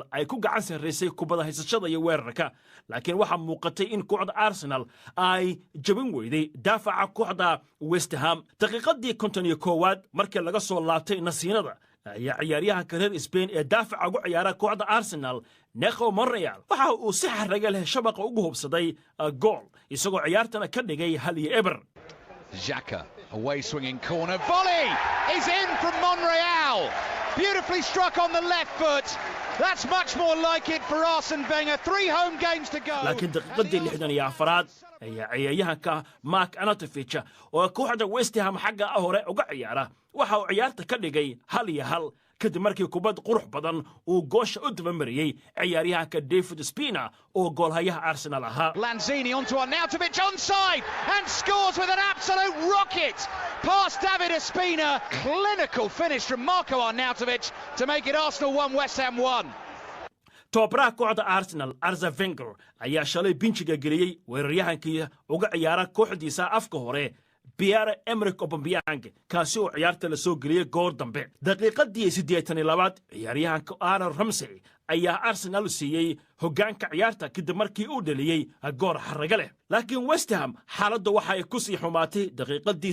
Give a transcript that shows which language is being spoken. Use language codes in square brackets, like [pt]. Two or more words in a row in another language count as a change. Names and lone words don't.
[so] ay ku gacan sareysay kubada haysashada iyo weerarka laakiin waxa muuqatay in kooxda Arsenal ay jabin weyday daafaca kooxda West Ham daqiiqadii 51 markii laga soo laabtay nasiinada ayaa ciyaaryahanka reer Spain ee daafaca ugu ciyaara kooxda Arsenal Neco Monreal waxa uu si xaraga leh shabaqa ugu hubsaday gool isagoo ciyaartana ka dhigay 1-0 [en] Xhaka away swinging corner volley is in from Monreal beautifully struck on the left foot that's much more like it for Arsene Wenger 3 home games to go [so] laakiin daqiiqadii 64 ayaa ciyaaryahanka Mark Arnautovic oo kooxda West Ham xagga hore uga ciyaara waxa uu ciyaarta ka dhigay 1-1 kadib markii kubad qurux badan uu goosha u dabamariyay ciyaaryahanka David Spina oo goolhayaha Arsenal ahaa [en] Lanzini onto Arnautovic onside and scores with an absolute rocket past David Spina clinical finish from Marco Arnautovic to make it Arsenal 1 West Ham 1 [so] Tobra kooxda Arsenal Arsene Wenger ayaa shalay binjiga geliyay weeraryahankii uga ciyaara kooxdiisa afka hore Pierre-Emerick Aubameyang kaasi oo ciyaarta la soo geliyay goor dambe daqiiqadii 82 ciyaaryahanka Aaron Ramsey ayaa Arsenal siiyay hoggaanka ciyaarta kadib markii uu dhaliyay goor xaraga leh laakiin West Ham xaaladdu waxa ay ku sii xumaatay daqiiqadii